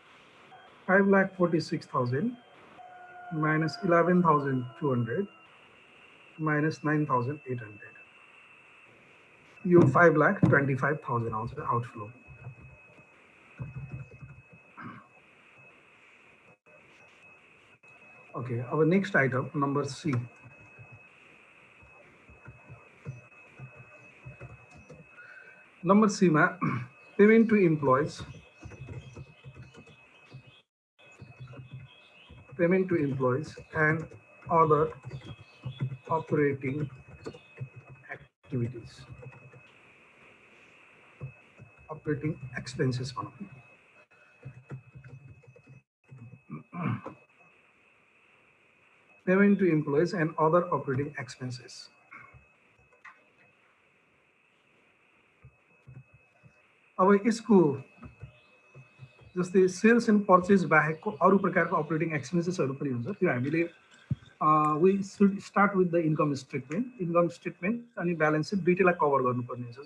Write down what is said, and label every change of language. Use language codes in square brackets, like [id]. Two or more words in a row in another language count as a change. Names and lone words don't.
[en] 5,46,000 minus 11,200 minus 9,800. [ne] यो 5,25,000 आउँछ आउटफ्लो। [en] ओके, अब next item number C. number C में payment to employees, payment to employees and other operating activities, operating expenses भनौँ। payment to employees and other operating expenses. [ne] अब यसको जस्तै [en] sales and purchase [ne] बाहेकको अरू प्रकारको [en] operating expensesहरू [ne] पनि हुन्छ। त्यो हामीले [en] we should start with the income statement. income statement [ne] अनि [en] balance sheet [ne] दुईटैलाई कभर गर्नुपर्ने हुन्छ।